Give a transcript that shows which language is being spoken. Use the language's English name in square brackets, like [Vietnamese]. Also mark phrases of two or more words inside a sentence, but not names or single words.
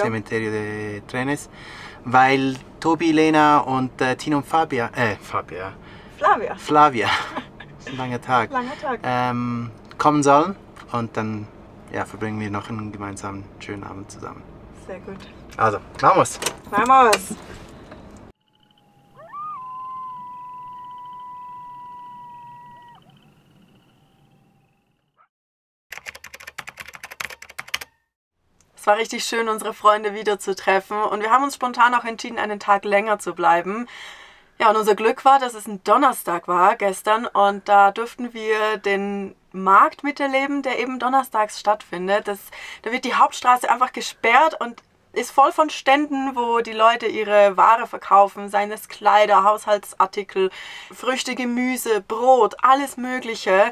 [German] Cementerio de Trenes, weil Tobi, Lena und Tino und Flavia, Flavia. ist ein langer Tag, Langer Tag. kommen sollen und dann ja, verbringen wir noch einen gemeinsamen schönen Abend zusammen. Sehr gut. Also, vamos! Vamos! Es war richtig schön, unsere Freunde wiederzutreffen und wir haben uns spontan auch entschieden, einen Tag länger zu bleiben. Ja, und unser Glück war, dass es ein Donnerstag war gestern und da durften wir den Markt miterleben, der eben donnerstags stattfindet. Da wird die Hauptstraße einfach gesperrt und ist voll von Ständen, wo die Leute ihre Ware verkaufen, seien es Kleider, Haushaltsartikel, Früchte, Gemüse, Brot, alles Mögliche.